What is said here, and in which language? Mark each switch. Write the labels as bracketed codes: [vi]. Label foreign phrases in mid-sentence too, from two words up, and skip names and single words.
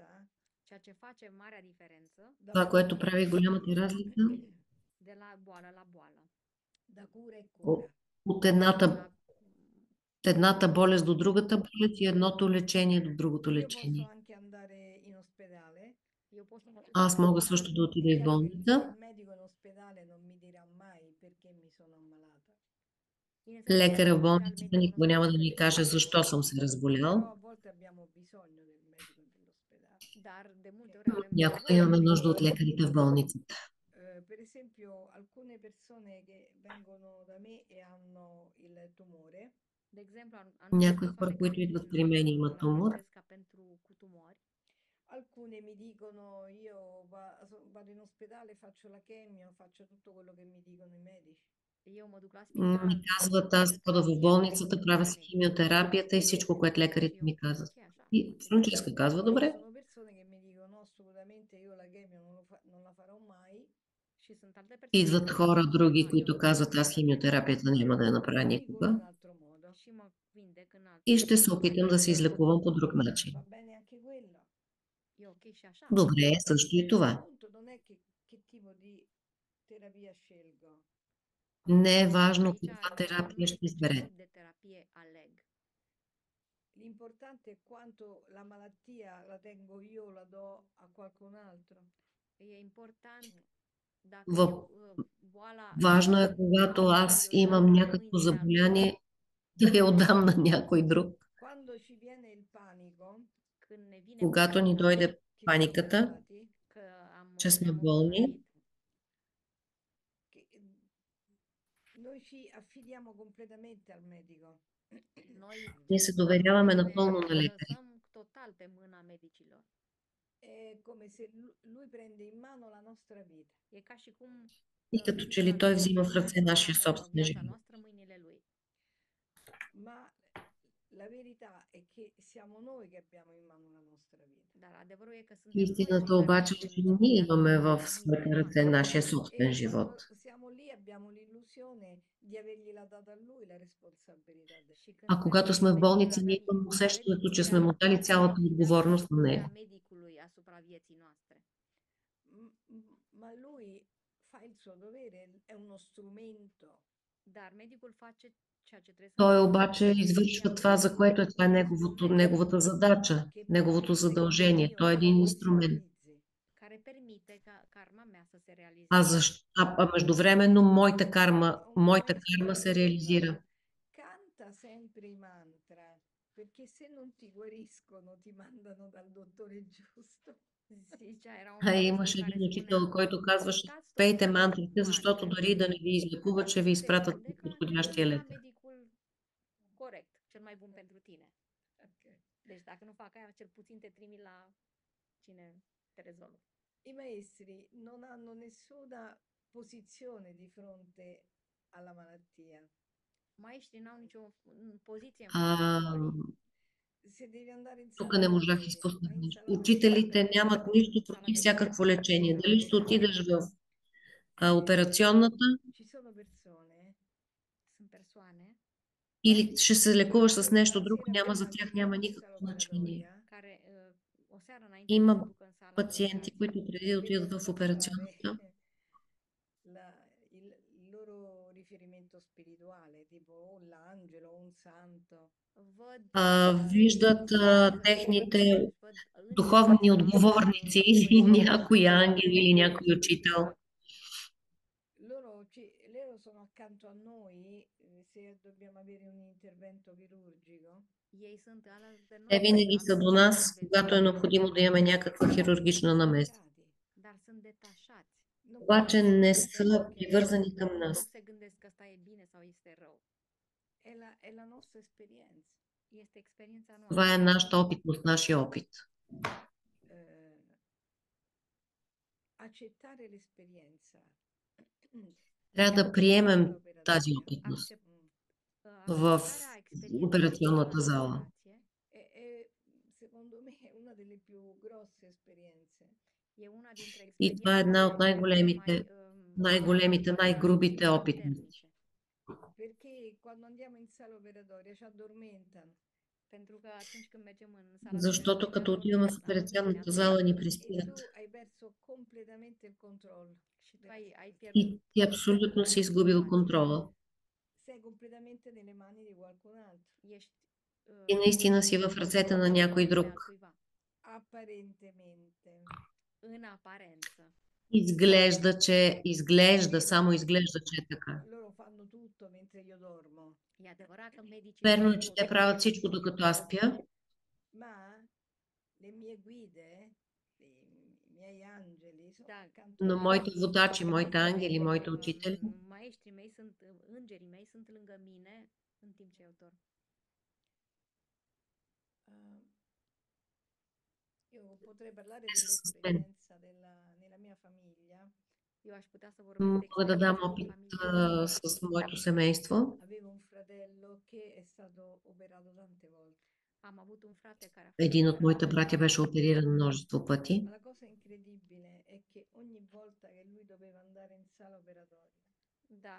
[ro] Ceea ce face marea diferență da [bg] Това, което [it] bolla [bg] прави голямата разлика [ro] de la boală la boală. [it] da cura e [bg] о- [it] cura. [bg] от [ro] La, [bg] едната болест до другата болест и едното лечение до другото [it] Io posso [bg] лечение. [it] anche andare in ospedale. [ro] eu pot să mă duc [bg] Аз [ro] la [bg] мога [ro] spital. [bg] също да [it] È [bg] отида и в [it] chiaro che il [bg] болница. [it] medico in ospedale non mi dirà mai perché mi sono ammalata. [ro] Bineînțeles că [bg] Лекаря [ro] la [bg] в [ro] spital [bg] болницата [ro] medicul nu o [bg] никога [ro] să [bg] няма да [ro] zică [bg] ни [ro] de ce [bg] каже [ro] m-am [bg] защо съм [ro] îmbolat. [bg] се [it] Però [bg] разболял. [it] a volte abbiamo bisogno del medico dell'ospedale. [ro] Dar de multe ori avem [bg] Някога [ro] nevoie [bg] имаме [ro] de [bg] нужда от [ro] medicul de [bg] лекарите в [ro] spital. [bg] болницата. [it] Per esempio, alcune persone che vengono da me e hanno il tumore, [ro] De exemplu, anumite [bg] Някои [ro] persoane [bg] хора, [ro] care [bg] които [ro] vin [bg] идват при мен и имат [ro] la [bg] тумор, [ro] Francesca cu tumori, [it] alcune mi dicono io vado in ospedale, faccio la chemio, faccio tutto quello che mi dicono i medici. [ro] eu mă duc la [bg] ми [ro] spital, fac [bg] казват, аз хода в [ro] chemioterapie, [bg] болницата, [ro] fac [bg] правя [ro] ce [bg] си [ro] medicul îmi zice. [bg] химиотерапията и всичко, което [ro] Și [bg] лекарите [ro] eu, [bg] ми казват. [ro] ok, așa. [bg] И Франческа казва, [it] E ci [bg] добре. [it] sono persone che mi dicono no, assolutamente io la chemio non la farò mai. [ro] Și sunt alte persoane [bg] Идват [ro] care [bg] хора [ro] spun, [bg] други, [ro] da, eu [bg] които [ro] nu fac [bg] казват, аз химиотерапията [it] Ma [bg] няма да я [it] mi [bg] направя [it] curo in [bg] никога [it] un altro modo. [ro] și mă vindec în alt [bg] и [ro] mod. [bg] ще се опитам да се излекувам по друг начин. [it] Va bene anche quello. [ro] E ok și așa. [bg] Добре е също и [it] Il [bg] това. [it] punto non è che tipo di terapia scelgo, [bg] Не е важно [ro] Aici [bg] каква [ro] important nu [bg] терапия ще [ro] este ce [bg] изберете. [ro] tip de terapie aleg. [it] l'importante è quanto la malattia la tengo io o la do a qualcun altro. [ro] E important dacă [bg] В... [ro] eu boala [bg] Важно е, [ro] am [bg] когато [ro] și [bg] аз [ro] eu dau [bg] имам [ro] în [bg] някакво [ro] mâinile altuia. [bg] заболяние, да я отдам на някой друг. [it] Quando ci viene il panico, [ro] Când ne vine [bg] Когато ни [ro] panica [bg] дойде [it] che siamo [bg] паниката, [it] ammalati, [ro] că [bg] че сме [ro] ne-am [bg] болни, [ro] îmbolnăvit, [it] che noi ci affidiamo completamente al medico. [ro] noi [bg] ние се доверяваме [ro] ne [bg] напълно на лекаря. [ro] lăsăm total pe mâna medicilor. [it] È come se lui prende in mano la nostra vita. [ro] E ca și cum [bg] И като че [ro] medicul [bg] ли [ro] ar [bg] той [ro] lua [bg] взима в ръце нашия собствен [ro] viața [bg] живот. [ro] noastră în mâinile lui. [it] Ma la verità è che siamo noi che abbiamo in mano la nostra vita. [ro] Dar adevărul e că suntem noi cei [bg] Истината [ro] care [bg] обаче е, че [ro] avem [bg] ние [ro] viața [bg] имаме [ro] noastră [bg] в [ro] în mâinile [bg] своите ръце [ro] noastre. [bg] нашия [it] E [bg] собствен живот. [it] quando siamo lì abbiamo l'illusione di avergliela data a lui la responsabilità [ro] Și când [bg] А когато [ro] mergem [bg] сме [ro] la [bg] в [ro] medicul, [bg] болница, ние имаме [ro] avem [bg] усещането, че сме [ro] iluzia [bg] му дали [ro] că [bg] цялата [ro] îi dăm [bg] отговорност на [ro] puterea [bg] него. [ro] medicului asupra vieții noastre. [it] Ma lui fa il suo dovere, è uno strumento. [ro] Dar medicul face ceea ce trebuie să [bg] Той [ro] facă. [bg] обаче извършва това, за което това е неговата задача, [it] Che [bg] неговото [it] permette che il [bg] задължение. [it] mio [bg] Той е един [it] karma si [bg] инструмент. [it] realizzi. [ro] Care permite ca karma mea să se realizeze. [bg] Междувременно моята [it] Maestro [bg] карма се [it] diceva, [bg] реализира. [it] canta sempre i mantra, perché se non ti guariscono ti mandano dal dottore giusto. [ro] Zicea, era un [bg] А [ro] maestru [bg] имаше [ro] care [bg] един учител, [ro] spunea, [bg] който казваше, [ro] cântați tot [bg] пейте [ro] timpul [bg] мантрите, защото [ro] mantre. [bg] дори да не ви излекуват, ще ви [ro] Când se [bg] изпратят [ro] vindecă, te [bg] подходящия [ro] duci la [bg] лекар. [ro] medicul corect, cel mai bun pentru tine. Ok. Deci dacă nu fac aia, cel puțin te trimit la oricine te rezolvă. [it] I maestri non hanno nessuna posizione di fronte alla malattia. [ro] Maestrii n-au nicio poziție în fața [bg] А, [ro] bolii. [it] Se devi andare in [bg] тук [it] sala [bg] не можах [it] operatoria, [bg] изпуснах [it] vai in [bg] нещо. [it] sala [bg] Учителите [it] operatoria, [bg] нямат нищо [ro] Sala [bg] против [ro] de [bg] всякакво [ro] operație. [bg] лечение. Дали ще отидеш в [it] e [bg] операционната [it] ci sono persone [ro] Sunt persoane [bg] или ще се лекуваш с [it] che [bg] нещо [it] la [bg] друго, [it] sera [bg] няма, [it] prima [bg] за [it] di [bg] тях няма [it] andare in sala [bg] никакво значение. [it] operatoria [ro] care o seară înainte să se [bg] Има [ro] ducă în sala de [bg] пациенти, [ro] operație, [bg] които преди да отидат [it] vedono [bg] в [it] passare [bg] операционната, [it] il loro riferimento spirituale, tipo o l'angelo o un santo. [ro] văd [bg] виждат [ro] vizează [bg] техните [ro] își văd îngerii [bg] духовни [ro] sau [bg] отговорници или някой ангел или някой учител. [it] Loro sono accanto a noi se dobbiamo avere un intervento chirurgico. [ro] ei sunt alături de [bg] Те [ro] noi [bg] винаги са до [ro] atunci [bg] нас, [ro] când avem [bg] когато е необходимо да имаме някаква хирургична намеса. [it] Staccati. [ro] dar sunt detașați. [it] Non [bg] Обаче [it] pensano [bg] не [it] che sta [bg] са [it] ok, [bg] привързани към [ro] Nu [bg] нас. [ro] se gândesc că ăsta e bine sau este rău. [it] è la nostra esperienza. [ro] Este experiența [bg] Това е [ro] noastră. [bg] нашата опитност, нашия опит. [it] Eh, accettare l'esperienza [bg] Трябва да [it] in [bg] приемем [it] sala [bg] тази [it] operatoria [bg] опитност в [ro] Acceptarea experienței în [bg] операционната [ro] sala de [bg] зала. [ro] operație [it] secondo me è una delle più grosse esperienze. [ro] e una dintre [bg] И това е една от [ro] experiențele [bg] най-големите, [ro] mai [bg] най-грубите [ro] mai [bg] опитности. [ro] puternice. [it] Perché quando andiamo in sala operatoria ci addormentano [ro] Pentru că atunci când mergem în sala de [bg] Защото [ro] operație, [bg] като отиваме в [ro] anume ne [bg] операционната [ro] adormim [bg] зала ни [it] e [bg] приспиват. [it] tu hai perso completamente il controllo [ro] și tu [it] della [ro] ai [it] situazione. [ro] pierdut [bg] И ти абсолютно си изгубил контрола. [it] Sei completamente nelle mani di qualcun altro. [ro] Ești [bg] И наистина си в ръцете на някой друг. [ro] altcuiva. [it] Apparentemente. [ro] În aparență. [bg] Изглежда, само изглежда, че е така. [it] Loro fanno tutto mentre io dormo, [ro] E adevărat că medicii [bg] Верно е, [ro] fac [bg] че [ro] tot, [bg] те правят всичко докато аз спя, [it] ma le mie guide, i miei angeli sono [ro] Da, [it] accanto a [bg] но [it] me. [bg] моите водачи, моите ангели, моите uh, учители [ro] maestrii mei sunt, îngerii mei sunt lângă mine în timp ce eu dorm. [it] Uh, io potrei parlare [bg] са с мен. [it] dell'esperienza nella mia famiglia. [ro] Eu aș putea să vorbesc de [bg] Мога да дам [ro] experiența din [bg] опит [ro] familie. [bg] с моето семейство. [it] Avevo un fratello che è stato operato tante volte. [ro] Am avut un frate care a fost [bg] Един от [ro] operat [bg] моите [ro] de [bg] братя [ro] multe [bg] беше [ro] ori. [bg] опериран множество пъти. [it] Ma la cosa incredibile è che ogni volta che lui doveva andare in sala operatoria, [ro] Da.